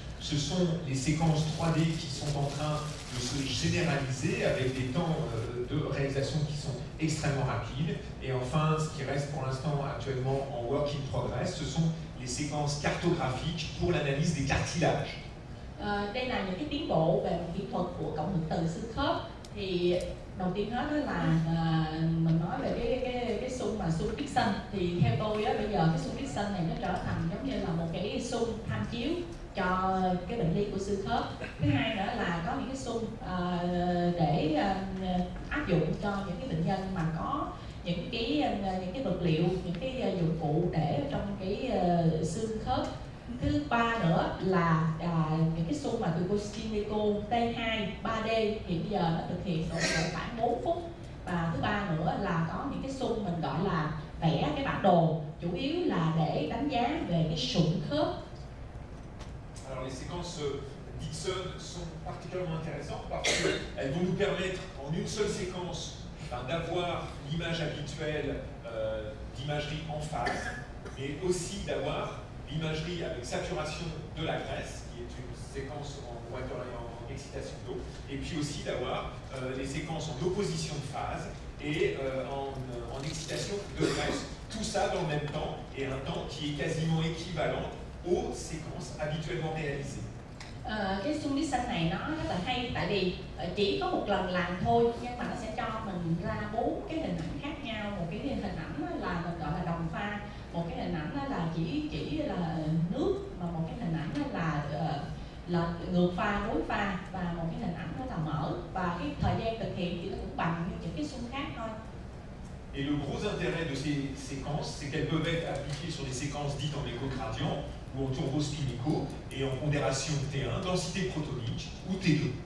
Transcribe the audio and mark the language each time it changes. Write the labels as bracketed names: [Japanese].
[French] Ce sont les séquences 3D qui sont en train de se généraliser avec des temps de réalisation qui sont extrêmement rapides. Et enfin, ce qui reste pour l'instant actuellement en [English] work in progress, [French] ce sont les séquences cartographiques pour l'analyse des cartilages. [Vietnamese] Đây là những cái tiến bộ về kỹ thuật của cộng hưởng từ xương khớp. Thì đầu tiên hết đó là mình nói về cái xung mà xung Dixon. Thì theo tôi á, bây giờ cái xung Dixon này nó trở thành giống như là một cái xung tham chiếu cho cái bệnh lý của xương khớp. Thứ hai nữa là có những cái xung để áp dụng cho những cái bệnh nhân mà có những cái vật liệu, những cái dụng cụ để trong cái xương khớp. Thứ ba nữa là những cái xung mà từ Costinico T2 3D thì bây giờ nó thực hiện độ khoảng 4 phút. Và thứ ba nữa là có những cái xung mình gọi là vẽ cái bản đồ, chủ yếu là để đánh giá về cái sụn khớp. [French] Alors les séquences Dixon sont particulièrement intéressantes parce qu'elles vont nous permettre en une seule séquence d'avoir l'image habituelle d'imagerie en phase, mais aussi d'avoir l'imagerie avec saturation de la graisse, qui est une séquence en excitation d'eau, et puis aussi d'avoir les séquences en opposition de phase et en excitation de graisse. Tout ça dans le même temps, et un temps qui est quasiment équivalent aux séquences habituellement réalisées. [Vietnamese] Cái xung Dixon này nó rất là hay tại vì chỉ có một lần làm thôi nhưng mà nó sẽ cho mình ra 4 cái hình ảnh khác nhau. Một cái hình ảnh là mình gọi là đồng pha, một cái hình ảnh là chỉ là nước, mà một cái hình ảnh là ngược pha, đối pha, và một cái hình ảnh là mở, và cái thời gian thực hiện thì nó cũng bằng như những cái xung khác thôi. [French] Et le gros intérêt de ces séquences, c'est qu'elles peuvent être appliquées sur des séquences dites en échogradient ou en turbospinico et en pondération T1, densité protonique ou T2.